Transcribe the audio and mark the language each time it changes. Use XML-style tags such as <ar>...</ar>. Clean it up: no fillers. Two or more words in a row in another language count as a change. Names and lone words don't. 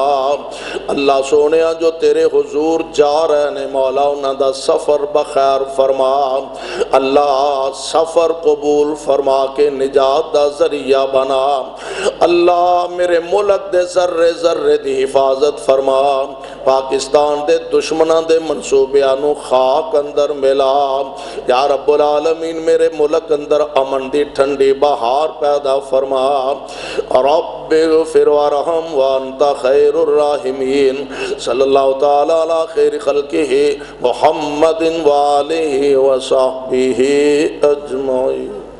<pa>اللہ سونے جو تیرے حضور جا رہے نے مولا انہاں دا سفر بخیر فرما۔ اللہ سفر قبول فرما کے نجات دا ذریعہ بنا۔ اللہ میرے ملک دے ذرے ذرے دی حفاظت فرما۔ پاکستان دے دشمناں دے منصوبیاں نو خاک اندر ملا۔</pa> <ar>یا رب العالمین</ar> <pa>میرے ملک اندر امن دی ٹھنڈی بہار پیدا فرما۔</pa> <ar>رب اغفر وارحم وانت خیر الراحمین۔ صلی اللہ تعالی علی خیر خلقہ محمد وآلہ وصحبہ اجمعین۔</ar>